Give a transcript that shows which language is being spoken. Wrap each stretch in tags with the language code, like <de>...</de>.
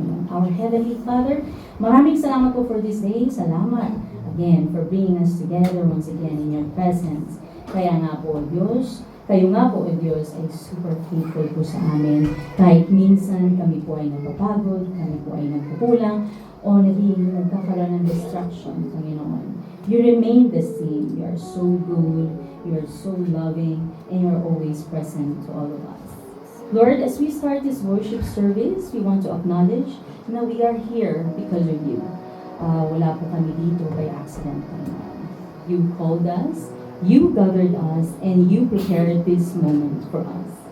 <en>Our Heavenly Father,</en> <tl>maraming salamat po</tl> <en>for this day. Salamat again for bringing us together once again in your presence.</en> <tl>Kaya nga po, Diyos, kayo nga po, Diyos, ay super faithful po sa amin. Kahit minsan kami po ay napapagod, kami po ay nagkukulang, o nagkakaroon ng distraction, Panginoon.</tl> <en>You remain the same. You are so good, you are so loving, and you are always present to all of us. Lord, as we start this worship service, we want to acknowledge na we are here because of you.</en> <tl>Wala po kami dito</tl> <en>by accident, Panginoon. You called us, you gathered us, and you prepared this moment for us.</en>